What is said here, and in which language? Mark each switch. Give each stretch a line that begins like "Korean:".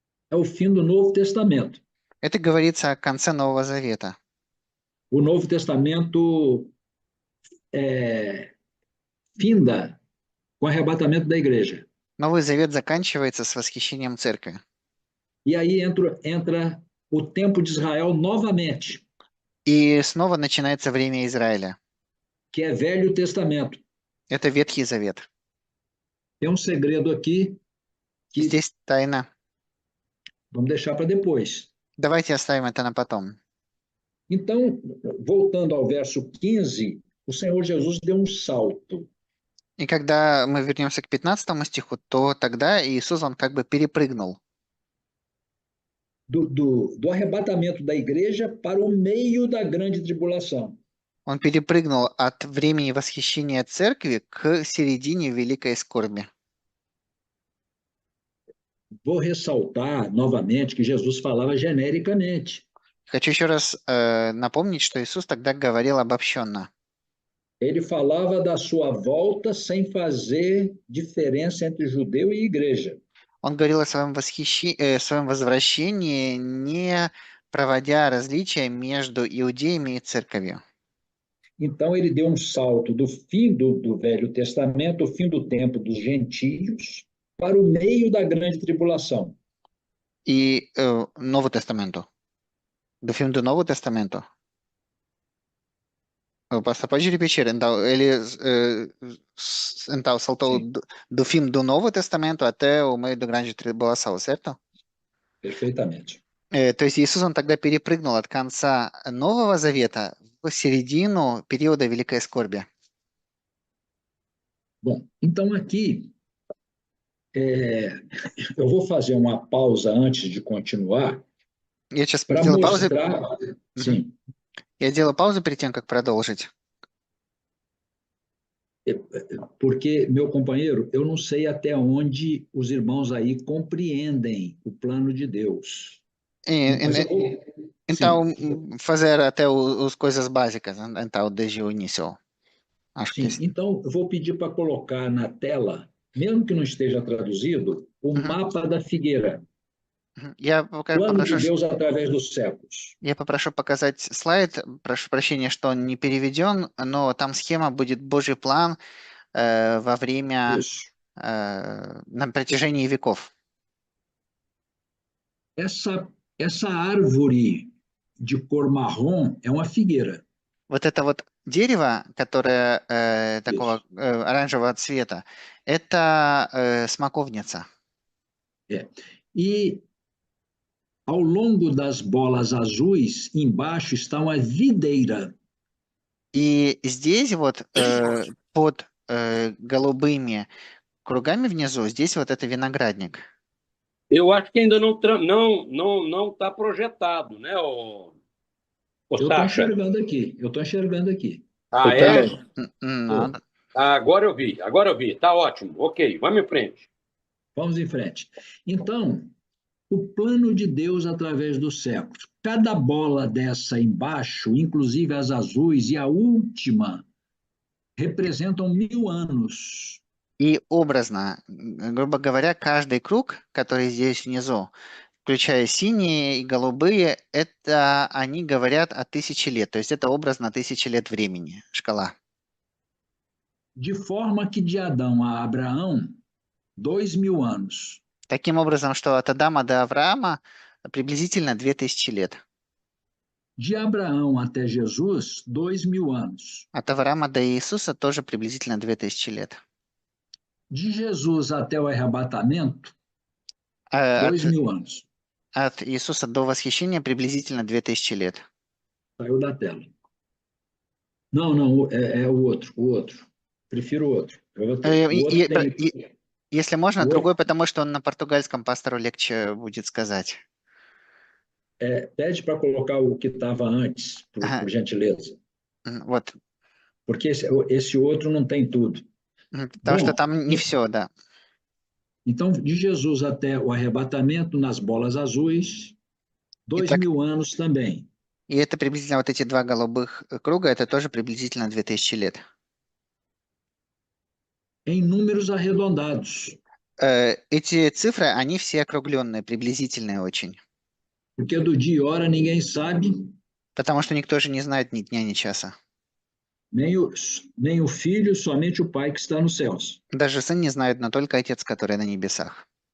Portuguese: É o fim do Novo Testamento.
Russian: Это говорится о конце Нового Завета.
Portuguese: O Novo Testamento finda com o arrebatamento da igreja.
Russian: Новый Завет заканчивается с восхищением церкви.
Portuguese: E aí entra o tempo de Israel novamente,
Russian: И снова начинается время Израиля.
Portuguese: que é Velho Testamento.
Russian: Это Ветхий Завет.
Portuguese: Tem um segredo aqui que
Russian: Здесь тайна.
Portuguese: vamos deixar para depois.
Russian: Давайте оставим это на потом.
Portuguese: Então, voltando ao verso 15, o Senhor Jesus deu um salto.
Russian: И когда мы вернемся к 15 стиху, то тогда Иисус, он как бы перепрыгнул
Portuguese: Do arrebatamento da igreja para o meio da grande tribulação.
Russian: Он перепрыгнул от времени восхищения церкви к середине великой скорби.
Portuguese: Vou ressaltar novamente que Jesus falava genericamente.
Russian: Хочу еще раз напомнить, что Иисус тогда говорил обобщенно.
Portuguese: Ele falava da sua volta sem fazer diferença entre judeu e igreja.
Russian: Он говорил о своем возвращении, не проводя различия между иудеями и церковью.
Portuguese: Então, ele deu um salto do fim do Velho Testamento, o fim do tempo dos gentios, para o meio da grande tribulação. И Novo Testamento. Do fim do Novo Testamento. Você pode repetir? Então, ele saltou do fim do Novo Testamento até o meio da grande tribulação, certo? Perfeitamente.
Russian: То есть Иисус, он тогда перепрыгнул от конца Нового Завета в середину периода Великой Скорби.
Portuguese: Bom, então aqui eu vou fazer uma pausa antes de continuar
Russian: Я сейчас
Portuguese: para
Russian: делаю паузу.
Portuguese: mostrar. Sim.
Russian: Я делаю паузу перед тем, как продолжить.
Portuguese: Porque, meu companheiro, eu não sei até onde os irmãos aí compreendem o plano de Deus. Então, fazer até as coisas básicas, então, desde o início. Acho Sim, que... então eu vou pedir para colocar na tela, mesmo que não esteja traduzido, o mapa da figueira. План de Deus através dos séculos.
Russian: Я попрошу показать слайд, прошу прощения, что он не переведен, но там схема будет Божий план во время, на протяжении веков.
Portuguese: Essa árvore de cor marrom é uma figueira.
Russian: Вот это вот дерево, которое такого оранжевого цвета, Это смоковница.
Portuguese: É. E ao longo das bolas azuis, embaixo está uma videira.
Russian: И здесь вот под голубыми кругами внизу, здесь вот это виноградник.
Portuguese: Eu acho que ainda não está projetado, né, ô Eu estou Sacha? enxergando aqui, eu estou enxergando aqui. Ah, Eu é? também. Não, Ah, agora eu vi. Tá ótimo. Ok, vamos em frente. Vamos em frente. Então, o plano de Deus através dos séculos. Cada bola dessa embaixo, inclusive as azuis e a última, representam 1000 anos.
Russian: и образно, грубо говоря, каждый круг, который здесь внизу, включая синие и голубые, это они говорят о 1000 лет. То есть это образно 1000 лет времени, шкала.
Portuguese: De forma que de Adão a Abraão, 2000 anos.
Russian: Таким образом, что от Адама до Авраама приблизительно 2000 лет.
Portuguese: De Abraão até Jesus, 2000 anos.
Russian: От Авраама до Иисуса тоже приблизительно 2000 лет.
Portuguese: De Jesus até o arrebatamento,
Russian: А
Portuguese: 2000 anos.
Russian: от Иисуса до восхищения приблизительно 2000 лет.
Portuguese: Saiu da tela. Não, é o outro. Prefiro o outro. O outro tem...
Russian: Если можно, Вот. другой, потому что он на португальском пастору легче будет сказать.
Portuguese: Pede para colocar o que estava antes, por gentileza.
Russian: Вот.
Portuguese: Porque esse outro não tem tudo.
Russian: Потому что там не все, да.
Portuguese: Então, de Jesus até o arrebatamento, nas bolas azuis, 2000 anos também.
Russian: И это приблизительно вот эти два голубых круга, это тоже приблизительно 2000 лет.
Portuguese: Em números arredondados.
Russian: Эти цифры, они все округленные, приблизительные очень.
Portuguese: Porque do dia e hora ninguém sabe.
Russian: Потому что никто же не знает ни дня, ни часа.
Portuguese: Nem o filho, somente o pai que está nos céus.
Russian: Даже сын не знает, но только отец, который на небесах.